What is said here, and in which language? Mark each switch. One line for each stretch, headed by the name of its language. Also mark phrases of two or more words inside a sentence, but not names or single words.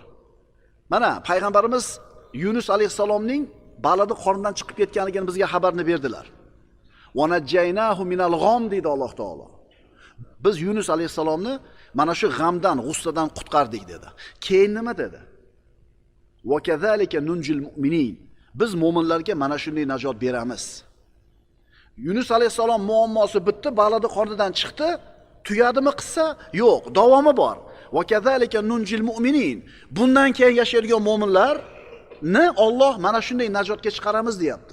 Uzbek: Mana payg'ambarimiz Yunus alayhisalomning Baladixondan chiqib ketganligini bizga xabarni berdilar.
Arabic: ونجيناه من الغم
Uzbek: deydi Alloh taolo. Biz Yunus alayhisalomni mana shu g'amdan, g'ussadan qutqardik dedi. Keyin nima dedi?
Arabic: وكذلك ننجي المؤمنين.
Uzbek: Biz mo'minlarga mana shunday najot beramiz. Yunus alayhisalom muammosi bitdi, Baladixondan chiqdi. Tugadimi qissa? Yo'q, davomi bor.
Arabic: وكذلك ننجي المؤمنين.
Uzbek: Bundan keyin yashaydigan mo'minlar Alloh mana shunday najotga chiqaramiz deyapti.